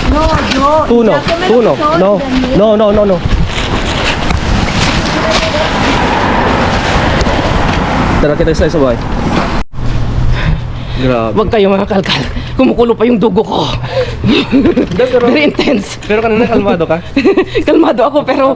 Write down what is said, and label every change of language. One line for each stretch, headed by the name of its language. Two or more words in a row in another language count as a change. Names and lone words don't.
Spanish: No, yo. Tú no, ya que me tú lo no, quitó, no, Daniel. no.
Filipino: Tara kita sa sabay. Grabe. Huwag kayo mga kalkal. Kumukulo pa yung dugo ko.
English: Very intense.
Filipino: Pero kanina kalmado ka. Kalmado ako pero